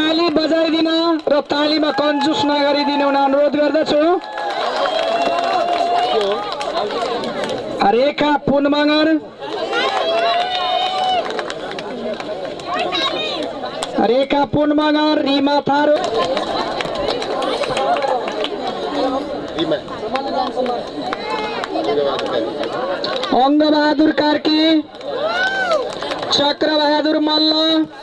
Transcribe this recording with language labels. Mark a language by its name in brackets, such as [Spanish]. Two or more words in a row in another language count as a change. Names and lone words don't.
[Nepali] बजाइदिन र तालीमा कन्जुस नगरिदिनु हुन अनुरोध गर्दछु। रेखा पुनमगर, रेखा पुनमगर, रिमा थारू, अङ्गबहादुर कार्की, चक्रबहादुर मल्ल,